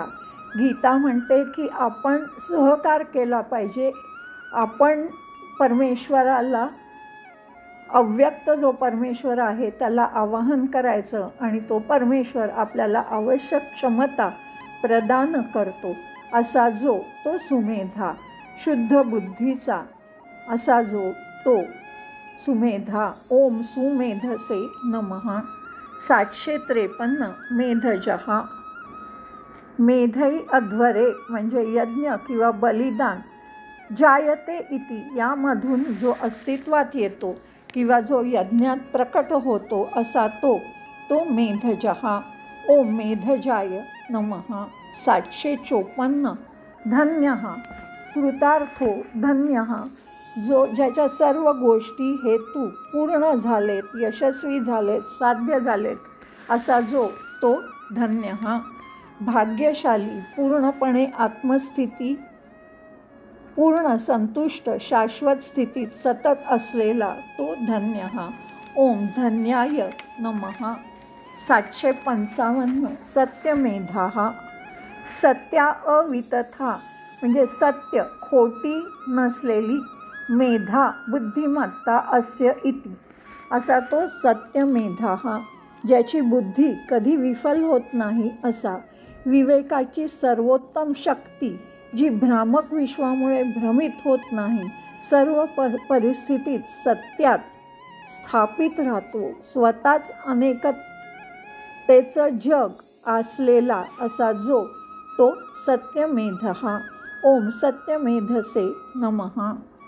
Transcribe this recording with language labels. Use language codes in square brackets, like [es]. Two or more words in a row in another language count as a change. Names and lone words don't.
[mr] गीता म्हणते की आपण सहकार केला पाहिजे, आपण परमेश्वराला, अव्यक्त जो परमेश्वर आहे त्याला आवाहन करायचं आणि तो परमेश्वर आपल्याला आवश्यक क्षमता प्रदान करतो असा जो तो सुमेधा। शुद्ध बुद्धीचा असा जो तो सुमेधा। [sa] ओम सुमेधसे नमः। 753 मेधजः मेधै अध्वरे [mr] म्हणजे यज्ञ किंवा बलिदान, [sa] जायते इति [mr] यामधून जो अस्तित्वात येतो किंवा जो यज्ञात प्रकट होतो असा तो मेधजः। [sa] ओम मेधजाय नमः। [mr] 754 [sa] धन्यः कृतार्थो धन्यः [mr] जो ज्याच्या सर्व गोष्टी हेतू पूर्ण झालेत, यशस्वी झालेत, साध्य झालेत असा जो तो धन्यः। भाग्यशाली, पूर्णपणे आत्मस्थिती, पूर्ण संतुष्ट, शाश्वत स्थितीत सतत असलेला तो धन्यः। [sa] ओम धन्याय नमः। 755 सत्यमेधाः सत्या अवितथा [mr] म्हणजे सत्य, खोटी नसलेली, मेधा बुद्धिमत्ता [sa] अस्य इति [mr] असा तो सत्यमेधाः। ज्याची बुद्धी कधी विफल होत नाही असा, विवेकाची सर्वोत्तम शक्ती जी भ्रामक विश्वामुळे भ्रमित होत नाही, सर्व परिस्थितीत सत्यात स्थापित राहतो, स्वतःच अनेकतेचं जग असलेला असा जो तो सत्यमेधः। [sa] ओम सत्यमेधसे नमः।